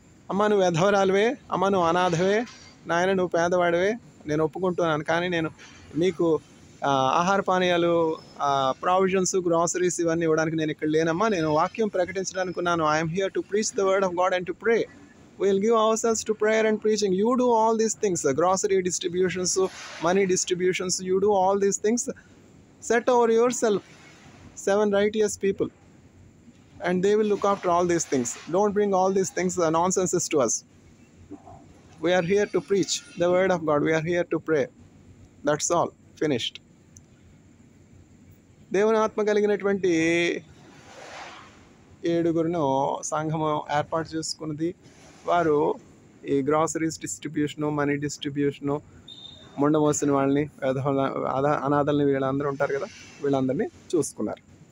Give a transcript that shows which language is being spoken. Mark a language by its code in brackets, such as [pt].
[te] అమ్మ నువ్వు వెధవరాలువే, అమ్మ నువ్వు అనాథవే, నాయన నువ్వు పేదవాడివే, నేను ఒప్పుకుంటున్నాను. కానీ నేను నీకు ఆహార పానీయాలు, ప్రావిజన్స్, గ్రాసరీస్ ఇవన్నీ ఇవ్వడానికి నేను ఇక్కడ లేనమ్మా. నేను వాక్యం ప్రకటించడానికి ఉన్నాను. [en] I'm here to preach the word of God and to pray. We'll give ourselves to prayer and preaching. You do all these things, grocery distributions, money distributions, you do all these things. Set over yourself 7 righteous people, and they will look after all these things. Don't bring all these things, nonsenses to us. We are here to preach the word of God. We are here to pray. That's all. Finished. [te] దేవుని ఆత్మ కలిగినటువంటి 7గురును సంఘము ఏర్పాటు చేసుకున్నది. వారు ఈ groceries distribution, money distribution, మొండమోసిన వాళ్ళని, అనాథల్ని, వీళ్ళందరూ ఉంటారు కదా, వీళ్ళందరినీ చూసుకున్నారు.